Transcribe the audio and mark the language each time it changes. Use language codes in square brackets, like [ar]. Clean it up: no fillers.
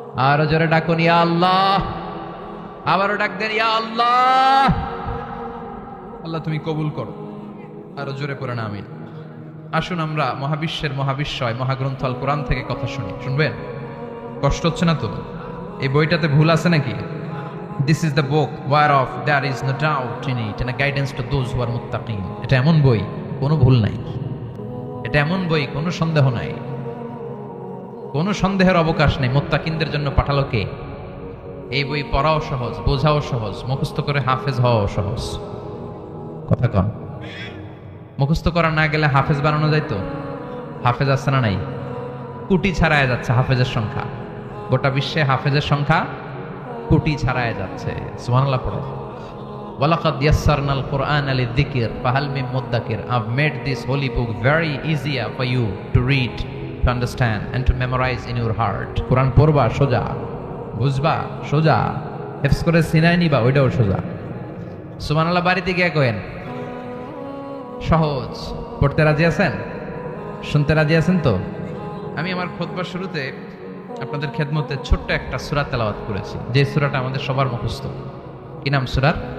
[bn] আরো জোরে ডাকুন ইয়া আল্লাহ। আবারও ডাক দেন ইয়া আল্লাহ। আল্লাহ তুমি কবুল করো। আরো জোরে পড়েন আমিন। আসুন আমরা মহাবিশ্বের মহাবিশ্বয় মহাগ্রন্থ আল কোরআন থেকে কথা শুনি। শুনবেন? কষ্ট হচ্ছে না তো? এই বইটাতে ভুল আছে নাকি? [en] This is the book whereof there is no doubt in it and a guidance to those who are muttaqin. [bn] এটা এমন বই কোনো ভুল নাই, এটা এমন বই কোনো সন্দেহ নাই কোনো সন্দেহের অবকাশ নেই। মুত্তাকিনদের জন্য পাঠালো কে? এই বই পড়াও সহজ, বোঝাও সহজ, মুখস্থ করে হাফেজ হওয়াও সহজ। কথা কন। মুখস্থ করা না গেলে হাফেজ বানানো যাইতো? হাফেজ আছে না নাই? কোটি ছাড়ায় যাচ্ছে হাফেজের সংখ্যা। গোটা বিশ্বে হাফেজের সংখ্যা কোটি ছাড়ায় যাচ্ছে। সুবহানাল্লাহ পড়ো। [ar] ওয়ালাকাদ ইয়াসসারনাল কুরআনা লিযিকর ফাহাল মিন মুদ্দাকির। [en] I've made this holy book very easier for you to read, to understand and to memorize in your heart. [bn] কোরআন পড়বা সোজা, বুঝবা সোজা, হেফজ করে সিনায় নিবা ওইটাও সোজা। সুবহানাল্লাহ বাড়িতে গিয়ে কইেন সহজ। পড়তে রাজি আছেন? শুনতে রাজি আছেন তো? আমি আমার খুতবার শুরুতে আপনাদের খেদমতে ছোট্ট একটা সূরা তেলাওয়াত করেছি, যে সূরাটা আমাদের সবার মুখস্থ। কি নাম সূরার?